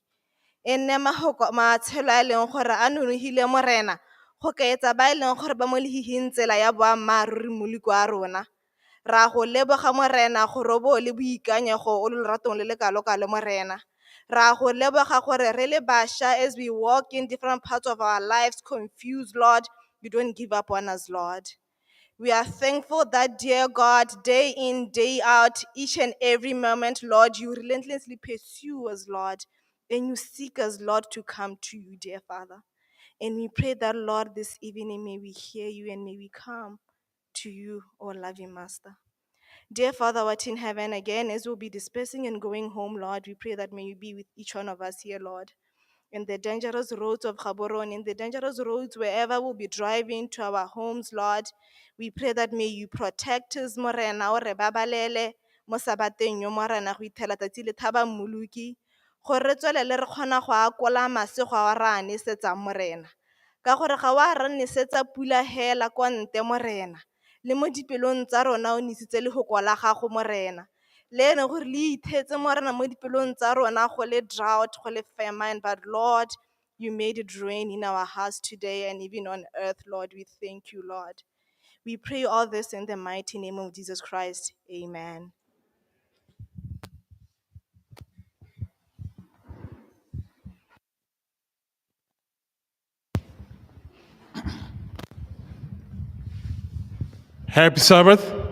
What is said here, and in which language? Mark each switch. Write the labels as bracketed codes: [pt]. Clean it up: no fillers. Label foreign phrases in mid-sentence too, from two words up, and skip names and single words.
[tn] E nne matshelo a e leng gore a nonofile morena go kaetsa ba e leng gore ba mo lehihing tsela ya boammaaruri moleko wa rona. Ra go leboga morena gore o bo le boikanyego o le leratong le le kalo-kalo morena. Ra go leboga gore re le bašwa [en] as we walk in different parts of our lives confused, Lord, you don't give up on us, Lord. We are thankful that, dear God, day in, day out, each and every moment, Lord, you relentlessly pursue us, Lord, and you seek us, Lord, to come to you, dear Father. And we pray that, Lord, this evening may we hear you and may we come to you, O loving Master. Dear Father, what in heaven, again, as we'll be dispersing and going home, Lord, we pray that may you be with each one of us here, Lord. In the dangerous roads of Gaborone, in the dangerous roads wherever we'll be driving to our homes, Lord, we pray that may you protect us, [tn] morena, o re babalele, mo sabateng yo morena, go ithela tsatsi le thaba mmoloki, gore re tswelele re kgona go akola masego a ra nesetsa morena. Ka gore ga wa ra nesetsa pula hela kwa nte morena, le mo dipelong tsa rona o nisitse legoko la gago morena. Le ene gore le ithetse morena mo dipelong tsa rona go le drought, go le famine, [en] but Lord, you made it rain in our hearts today and even on earth, Lord. We thank you, Lord. We pray all this in the mighty name of Jesus Christ. Amen. Happy Sabbath.